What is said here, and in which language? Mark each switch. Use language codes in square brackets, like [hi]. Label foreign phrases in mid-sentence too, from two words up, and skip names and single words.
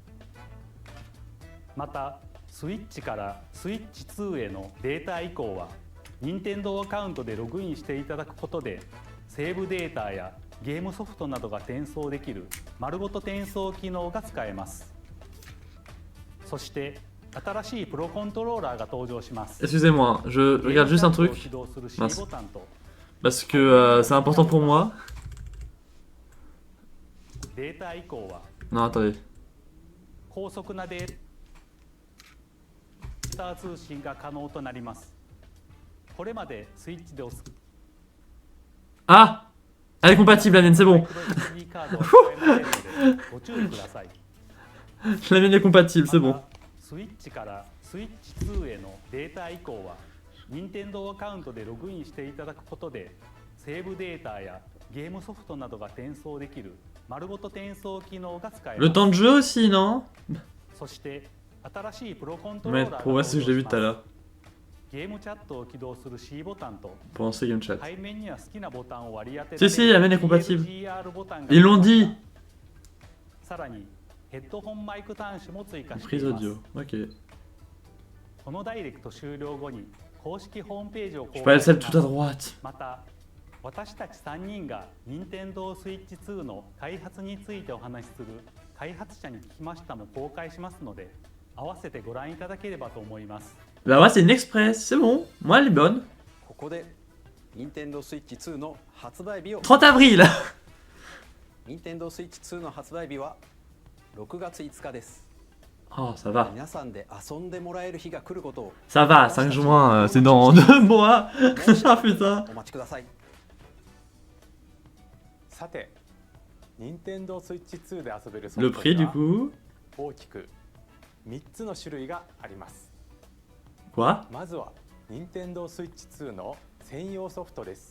[ja] またスイッチからスイッチ2へのデータ移行は任天堂アカウントでログインしていただくことでセーブデータやゲームソフトなどが転送できる丸ごと転送機能が使えます。そして新しいプロコントローラーが登場します。 [fr] Excusez-moi, je regarde juste un truc. Mince. Parce que c'est important pour moi. [ja] データ移行は [fr] Non, attendez. [ja] 高速なデータ通信が可能となります。これまでスイッチで [fr] Ah! Elle est compatible, la mienne, c'est bon. [ja] ご注意ください。 [fr] La mienne est compatible, c'est bon. [ja] スイッチからスイッチ2へのデータ移行は任天堂アカウントでログインしていただくことでセーブデータやゲームソフトなどが転送できる丸ごと転送機能が使えます。 [fr] Le temps de jeu aussi, non? [ja] そして新しいプロコントローラー [fr] Mais [ja] が [fr] pour moi, c'est ce que j'ai vu tout à l'heure. [ja] ゲームチャットを起動する C ボタンと [fr] Pour lancer Game Chat. [ja] 背面には好きなボタンを割り当てら [fr] Si, [ja] れる [fr] si, la mienne est compatible. [ja] PLGR ボタンが [fr] Ils l'ont dit! [ja] さらにヘッドホンマイク端子も追加してい [fr] Prise [ja] ます。 [fr] audio, ok. [ja] このダイレクト終了後に公式ホームページを [fr] Je [ja] 公 [fr] peux aller [ja] 開し [fr] celle [ja] ま [fr] tout à [ja] す。 [fr] droite. [ja] また私たち3人が任天堂 Switch 2の開発についてお話しする開発者に聞きましたも公開しますので合わせてご覧いただければと思います。 [fr] Bah ouais, c'est une express, c'est bon. Moi, elle est bonne. [ja] ここで任天堂 Switch 2の発売日を [fr] 30 avril! [ja] 任天堂 Switch 2の発売日は6月5日です。 [fr] Oh, ça va. [ja] 皆さんで遊んでもらえる日が来ることを [fr] Ça va, 5 juin, c'est dans 2 mois. Ah putain. [ja] お待ちください。さて、任天堂 Switch 2で遊べるソ [fr] Le [ja] フト [fr] prix [ja] に [fr] du [ja] は [fr] coup? [ja] 大きく3つの種類があります。 [fr] Quoi? [ja] まずは任天堂 Switch 2の専用ソフトです。